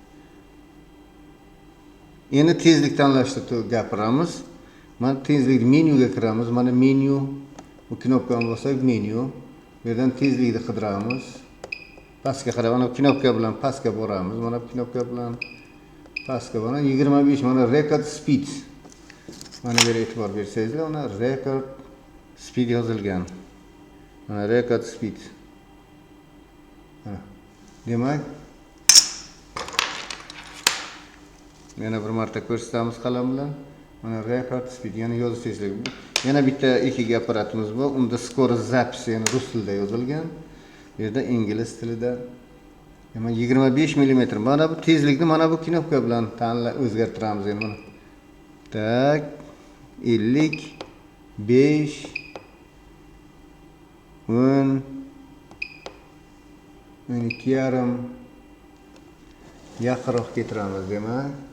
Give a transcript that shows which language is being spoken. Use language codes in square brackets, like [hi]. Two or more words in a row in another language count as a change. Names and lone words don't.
[uz] Endi tezlik tanlashda gapiramiz. Mana tezlik menyuga kiramiz. Mana menyu, bu knopkani bossak menyu. Bu yerdan tezlikni qidiramiz. Pastga qarab, mana knopka bilan pastga boramiz. Mana knopka bilan pastga mana 25, mana [en] record speed. [uz] Mana bu yerga e'tibor bersangizlar, mana [en] record speed [uz] yozilgan. [en] Mana record speed. [uz] Demak, yana bir marta ko'rsatamiz qalam bilan. [en] Mana record speed, [uz] yana yozish tezligi. Yana bitta ekigi apparatimiz bor. Unda [ru] скорость записи, [uz] yana rus tilida yozilgan. Bu yerda ingliz tilida. Mana 25 mm. Mana bu tezlikni mana bu knopka bilan o'zgartiramiz endi mana. Tak, 55 10 12,5 yaqinroq keltiramiz demak.